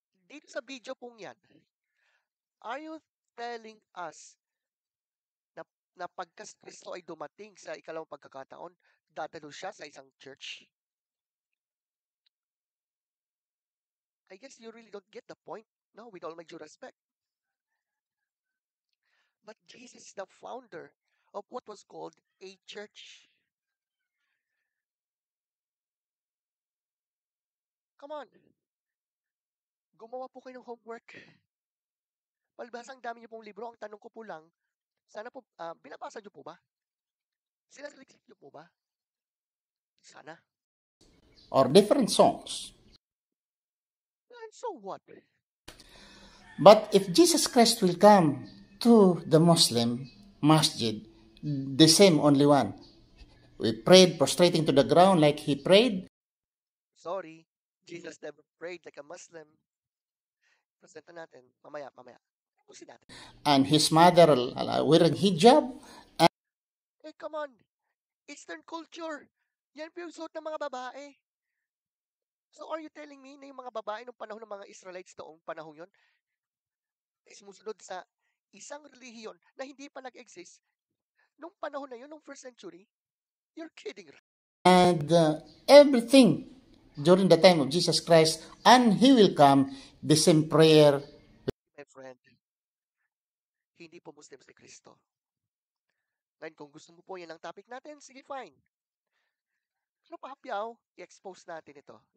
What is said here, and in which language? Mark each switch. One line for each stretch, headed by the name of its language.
Filipino: Dito sa video pong yan,
English: are you telling us
Filipino: na, na pagka si Kristo ay dumating sa ikalawang pagkakataon, dadalo siya sa isang church?
English: I guess you really don't get the point, no, with all my due respect. But Jesus is the founder of what was called a church. Come on.
Filipino: Gumawa po kayo ng homework. Palibhasa ang dami niyo pong libro. Ang tanong ko po lang, sana po, binabasa niyo po ba? Sinasaliksik niyo po ba? Sana.
English: Or different songs. And so what? But if Jesus Christ will come to the Muslim masjid, the same only one. We prayed prostrating to the ground like he prayed. Sorry, Jesus never prayed like a Muslim.
Filipino: Presenta natin. Mamaya. Pusin natin.
English: And his mother wearing hijab. Eh, come on. Eastern culture.
Filipino: Yan po yung suot ng mga babae.
English: So are you telling me
Filipino: na yung mga babae nung panahon ng mga Israelites noong panahon yon ay sumusunod sa isang relihiyon na hindi pa nag-exist nung panahon na yun, nung
English: first century? You're kidding, right? And everything during the time of Jesus Christ, and he will come, the same prayer. My friend,
Filipino: hindi po Muslim si Kristo. Ngayon, kung gusto mo po yan ang topic natin,
English: sige fine.
Filipino: Pero pahapyaw, i-expose natin ito.